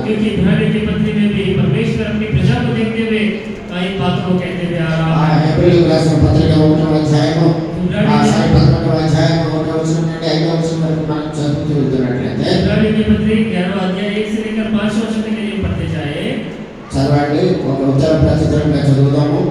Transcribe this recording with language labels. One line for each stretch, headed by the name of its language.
Hindi: क्योंकि इब्रानी की पत्री में भी परमेश्वर अपनी प्रजा को देखते हुए इन बातों को कहते हुए आ रहा है.
Telugu: హెబ్రీయులకు రాసిన పత్రిక 1వ అధ్యాయము 11వ అధ్యాయము 1వ వచనం నుండి 5వ వచనం వరకు మనం చదువుతూ వెళ్తున్నట్లయితే,
Hindi: इब्रानी की पत्री
Telugu: 11వ అధ్యాయం
Hindi: 1 से लेकर 5 वचन तक ये पढ़ते जाए.
Telugu: చదవండి, ఒక ఉత్తర ప్రత్యుత్తరంగా చదువుదాము.